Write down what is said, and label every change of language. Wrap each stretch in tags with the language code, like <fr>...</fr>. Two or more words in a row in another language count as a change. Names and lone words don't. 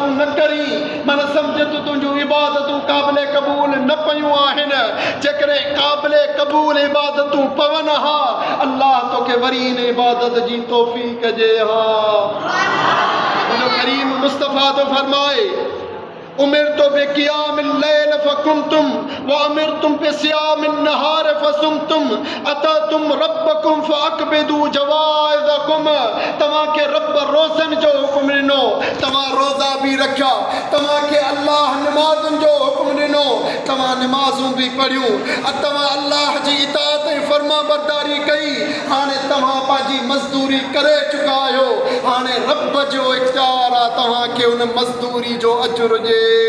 <sd>न करी माना सम्झ त तुंहिंजूं इबादतूं क़ाबिले क़बूल न पियूं आहिनि जेकॾहिं क़ाबिले क़बूल इबादतूं पवनि हा अल्लाह तोखे वरी इन इबादत जी तौफ़ीक़ ॾे हा मुंहिंजो करीम मुस्तफ़ा तो फरमाए</sd> <ar>أمرتم بقيام الليل فقمتم و أمرتم بصيام النهار فصمتم أطعتم ربكم فاقبضوا جوائزكم</ar> <sd>तव्हांखे रब रोज़नि जो हुकुम ॾिनो तव्हां रोज़ा बि रखिया तव्हांखे अल्लाह नमाज़ुनि जो हुकुम ॾिनो तव्हां नमाज़ूं बि पढ़ियूं तव्हां अल्लाह जी इताअत ऐं फर्मा बरदारी कई हाणे तव्हां पंहिंजी मज़दूरी करे चुका आहियो हाणे रब जो इख़्तियार आहे तव्हांखे उन मज़दूरी जो अजुर ॾे</sd>